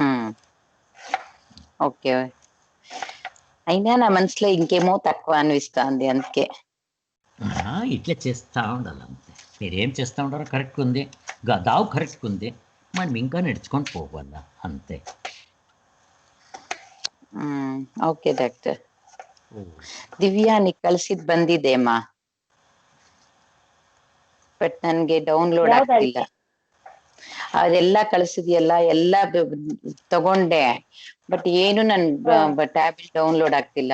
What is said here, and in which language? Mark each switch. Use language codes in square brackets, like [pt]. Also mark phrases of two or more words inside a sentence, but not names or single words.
[te] ఓకే. అయినా నా మనసులో ఇంకేమో తక్కువ అనిపిస్తుంది, అందుకే ఇట్లా చేస్తూ ఉండాలి అంతే. మీరేం చేస్తూ ఉంటారో కరెక్ట్గా ఉంది, దావు కరెక్ట్గా ఉంది, మనం ఇంకా నడుచుకొని పోవాలా అంతే. [en] okay doctor. [kn] ದಿವ್ಯಾ ನೀ ಕಳ್ಸಿದ್ ಬಂದಿದೆಮ್ಮ, ಬಟ್ ನನ್ಗೆ ಡೌನ್ಲೋಡ್ ಆಗ್ತಿಲ್ಲ. ಅದೆಲ್ಲ ಕಳ್ಸಿದ್ಯಲ್ಲ, ಎಲ್ಲ ತಗೊಂಡೆ, ಬಟ್ ಏನು ನನ್ ಟ್ಯಾಬ್ಲೆಟ್ ಡೌನ್ಲೋಡ್ ಆಗ್ತಿಲ್ಲ.